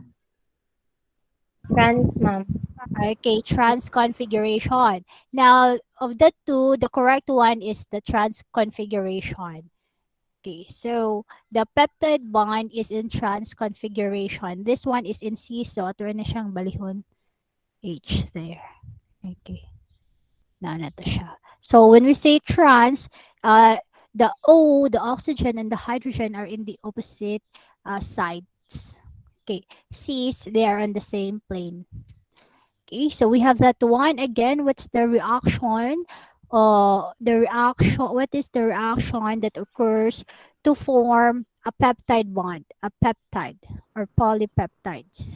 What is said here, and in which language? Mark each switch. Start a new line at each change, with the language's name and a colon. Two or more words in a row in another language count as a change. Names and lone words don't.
English: Trans, ma'am? okay, trans configuration. Now, of the 2, the correct one is the trans configuration. Okay, so the peptide bond is in trans configuration. This one is in cis,
Cebuano: so ato na siyang balihon
English: H there.
Cebuano: Okay. Na to siya.
English: So when we say trans, the O, the oxygen, and the hydrogen are in the opposite sides. Okay, cis, they are on the same plane. Okay, so we have that one again. What's the reaction? What is the reaction that occurs to form a peptide bond, a peptide or polypeptides?